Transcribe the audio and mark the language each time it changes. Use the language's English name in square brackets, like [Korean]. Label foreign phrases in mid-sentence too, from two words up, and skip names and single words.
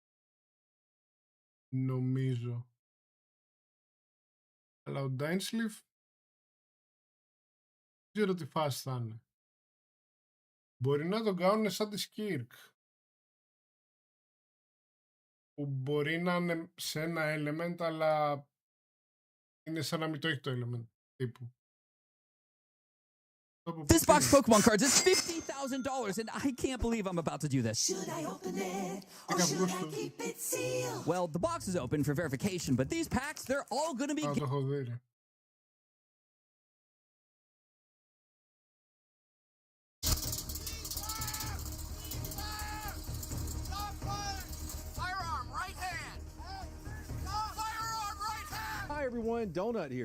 [Greek] Νομίζω. Αλλά ο Dainsleep δεν ξέρω τι φάση θα είναι. Μπορεί να τον κάνουν σαν τη Skirk. Που μπορεί να είναι σε ένα element, αλλά είναι σαν να μην το έχει το element τύπου. [English] This box of Pokemon cards is $50,000 and I can't believe I'm about to do this. Should I open it or should I keep it sealed? Well, the box is open for verification, but these packs, they're all going to be... Hi everyone, Donut here.